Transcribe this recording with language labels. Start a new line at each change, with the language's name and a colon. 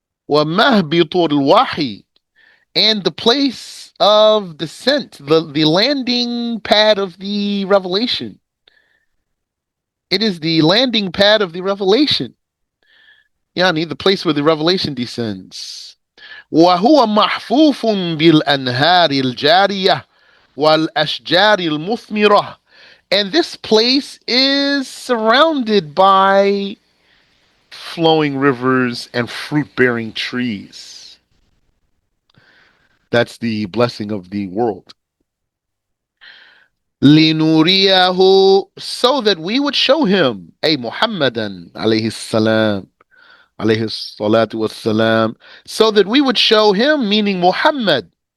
Arabic: وَمَهْبِطُ الْوَحِي,
English: and the place of descent, the landing pad of the revelation. It is the landing pad of the revelation. Yani, the place where the revelation descends.
Arabic: وهو محفوف بالأنهار الجارية والأشجار المثمرة.
English: And this place is surrounded by flowing rivers and fruit-bearing trees. That's the blessing of the world. لِنُرِيَهُ, so that we would show him, a Muhammadan alayhi salam, alayhi salatu wassalam, so that we would show him, meaning Muhammad,